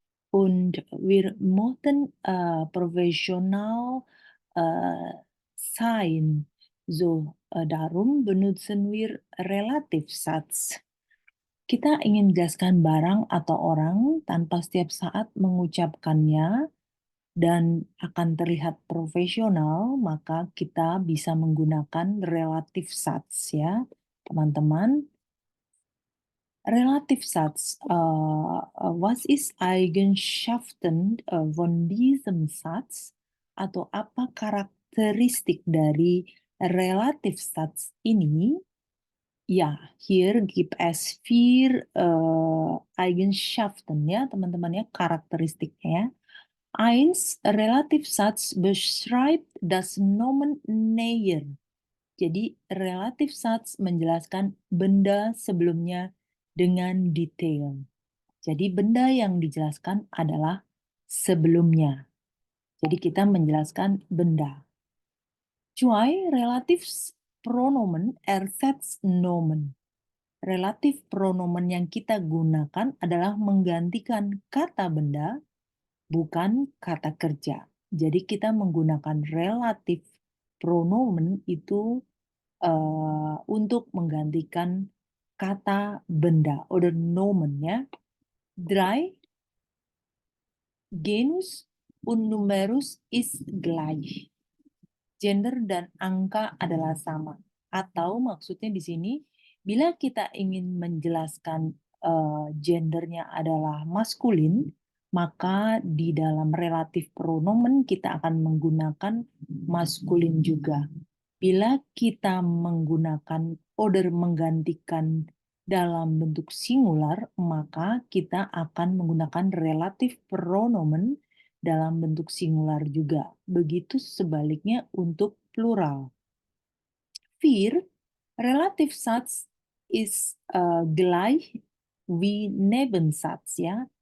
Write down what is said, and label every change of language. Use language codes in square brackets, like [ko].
[de] Und wir möchten professional sein. So, darum benutzen wir Relativsatz. [id] Kita ingin menjelaskan barang atau orang tanpa setiap saat mengucapkannya dan akan terlihat profesional, maka kita bisa menggunakan relative Satz ya, teman-teman. [de] Relative Satz, was ist Eigenschaften von diesem Satz? [id] Atau apa karakteristik dari relative Satz ini? Ja, hier gibt es 4 Eigenschaften ya teman-teman ya, karakteristiknya. [de] 1, Relativsatz beschreibt das Nomen näher. [id] Jadi Relativsatz menjelaskan benda sebelumnya dengan detail. Jadi benda yang dijelaskan adalah sebelumnya. Jadi kita menjelaskan benda. [de] 2, Relativpronomen ersetzt Nomen. [id] Relatif pronomen yang kita gunakan adalah menggantikan kata benda, bukan kata kerja. Jadi kita menggunakan relatif pronomen itu untuk menggantikan kata benda, [de] oder Nomen [id] ya. [de] 3, Genus und Numerus ist gleich. [id] Gender dan angka adalah sama. Atau maksudnya di sini, bila kita ingin menjelaskan gendernya adalah maskulin, maka di dalam relatif pronomen kita akan menggunakan maskulin juga. Bila kita menggunakan oder menggantikan dalam bentuk singular, maka kita akan menggunakan relatif pronomen dalam bentuk singular juga. Begitu sebaliknya untuk plural. [de] 4, Relativsatz ist gleich wie Nebensatz ya.